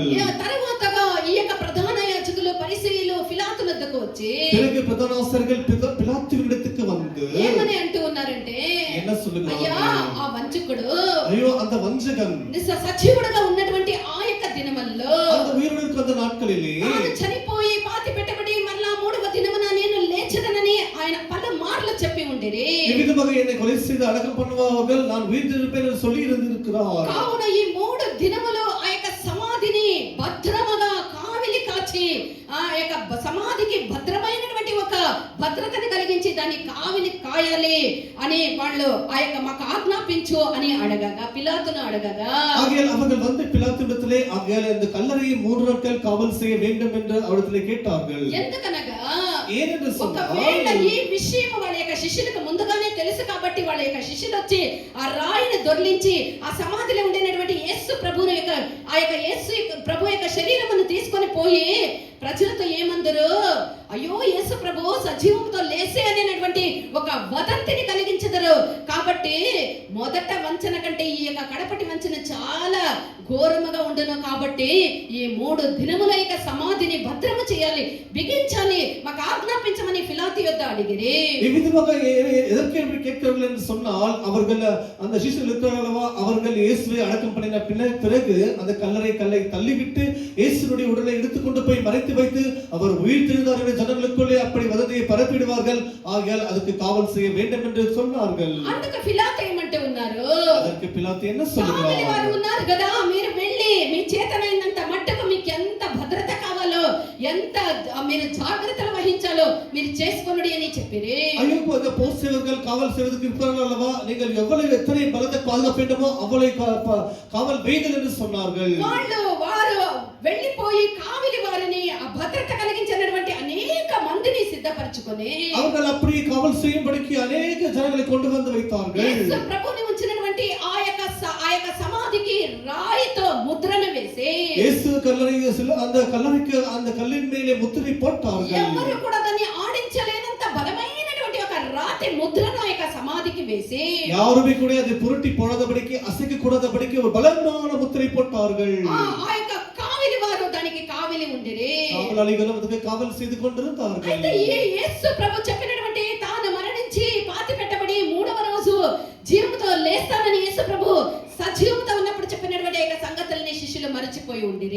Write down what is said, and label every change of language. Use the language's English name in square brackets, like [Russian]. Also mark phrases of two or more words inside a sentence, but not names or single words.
[Telugu] తరువాతగా ఈ యొక్క ప్రధాన యాజకులు పరిసయ్యులు పిలాతు వద్దకు వచ్చి, [Tamil] பிறகு பிரதான ஆசாரியர்கள் பிலாத்துவிடத்துக்கு வந்து [Telugu] ఏమని అంటూ ఉన్నారంటే, [Tamil] என்ன சொல்லுகிறார்கள்? [Telugu] అయ్యా ఆ వంచకుడు, [Tamil] అయ్యో அந்த వంచகன் [Telugu] సజీవుడుగా ఉన్నటువంటి ఆ యొక్క దినముల్లో, [Tamil] அந்த உயிரோடு இருக்கிற அந்த நாட்களிலே [Telugu] చనిపోయి పాతి పెట్టబడి మళ్ళా మూడవ దినమున నేను లేచెదనని ఆయన పలుమార్లు చెప్పి ఉండిరి. [Tamil] எவ்விதமாக என்னை கொலை செய்து அடக்கம் பண்ணுவார்கள், நான் உயிர் தெழுப்பேன் என்று சொல்லி இருந்திருக்கிறார். [Telugu] కావున ఈ 3 దినములు ఆ యొక్క సమాధిని భద్రముగా కావిలి కాచి, ఆ యొక్క సమాధికి భద్రమైనటువంటి ఒక భద్రతను కలిగించి దాన్ని కావిలి కాయాలి అని వాళ్ళు ఆ యొక్క మాకు ఆజ్ఞాపించు అని అడగగా, పిలాతును అడగగా, [Tamil] ஆகையால் அவர்கள் வந்து பிலாத்துவிடத்திலே ஆகையால் இந்த கல்லறையை 3 நாட்கள் காவல் செய்ய வேண்டும் என்று அவரிடத்திலே கேட்டார்கள். [Telugu] ఎందుకనగా [Tamil] ఏనెందు [Telugu] ఒకవేళ ఈ విషయం వాళ్ళ యొక్క శిష్యులకు ముందుగానే తెలుసు కాబట్టి వాళ్ళ యొక్క శిష్యులు వచ్చి ఆ రాయిని దొర్లించి ఆ సమాధిలో ఉండేటువంటి యేసు ప్రభువుని యొక్క ఆ యొక్క యేసు ప్రభు యొక్క శరీరమును తీసుకొని పోయి ప్రజలతో ఏమందరు, అయ్యో యేసు ప్రభు సజీవంతో లేసే అనేటువంటి ఒక వదంతిని కలిగించదరు. కాబట్టి మొదట వంచన కంటే ఈ యొక్క కడపటి వంచన చాలా ఘోరముగా ఉండును. కాబట్టి ఈ 3 దినముల యొక్క సమాధిని భద్రము చేయాలి, బిగించాలి, మాకు ఆజ్ఞాపించమని பிலாத்து యొద్ద అడిగిరి. [Tamil] இவ்விதமாக எதற்கேள்வி கேட்கிறார்கள் என்று சொன்னால், அவர்கள் அந்த சீஷர்கள் இருக்கிறார்களா, அவர்கள் இயேசுவை அடக்கம் பண்ணின பிறகு அந்த கல்லை தள்ளிவிட்டு இயேசுனுடைய உடலை எடுத்துக்கொண்டு போய் மறைத்து வைத்து அவர் உயிர்த்தெழுந்தார் என்ற ஜனங்களுக்குள்ளே அப்படி வதந்தியை பரப்பிடுவார்கள். ஆகையால் அதுக்கு காவல் செய்ய வேண்டும் என்று சொன்னார்கள். [Telugu] అందుకు పిలాతు ఏమంటే ఉన్నారు, [Tamil] அதற்கு பிலாத்து என்ன சொல்லுகிறார்? [Telugu] వారు ఉన్నారు కదా, మీరు వెళ్ళి మీ చేతనైనంత మట్టుకు మీకు ఎంత భద్రత కావాలో, ఎంత మీరు జాగ్రత్తలు వహించాలో మీరు చేసుకోండి అని చెప్పిరి. [Tamil] ஐயோ, அந்த போஸ்ட் சேவர்கள் காவல் செய்வதற்கு இருக்கிறார்கள் அல்லவா, நீங்கள் எவ்வளவு எத்தனை பலத்தை பாதுகாப்பு வேண்டுமோ அவ்வளவு காவல் வையுங்கள் என்று சொன்னார்கள். [Telugu] వారు వెళ్ళిపోయి కావలి వారిని ఆ భద్రత కలిగించినటువంటి అనేక మందిని సిద్ధపరచుకొని [Tamil] அவர்கள் அப்படி காவல் செய்யும்படிக்கு அநேக ஜனங்களை கொண்டு வந்து வைத்தார்கள். [Telugu] యేసు ప్రభుని ఉంచినటువంటి ఆ యొక్క సమాధికి రాయితో ముద్రను వేసి [Tamil] இயேசு அந்த கல்லின் மேலே முத்திரை போட்டார்கள். [Telugu] ఎవరు కూడా దాన్ని ఆడించలేనంత బలమైనటువంటి ఒక రాతి ముద్రను ఆ యొక్క సమాధికి వేసి [Tamil] யாருமே கூட அதை புரட்டி போடாதபடிக்கு, அசைக்க கூடாதபடிக்கு ஒரு பலமான முத்திரை போட்டார்கள். [Telugu] ఆ యొక్క కావలి వారు దానికి కావలి ఉండిరి. [Tamil] காவலாளிகளும் அதுக்கு காவல் செய்து கொண்டிருந்தார்கள். [Telugu] అయితే యేసు ప్రభు చెప్పినటువంటి తాను మరణించి పాతి పెట్టబడి 3వ రోజు జీవముతో లేస్తానని యేసు ప్రభు సజీవంతో ఉన్నప్పుడు చెప్పినటువంటి యొక్క సంగతుల్ని శిష్యులు మరచిపోయి ఉండిరి.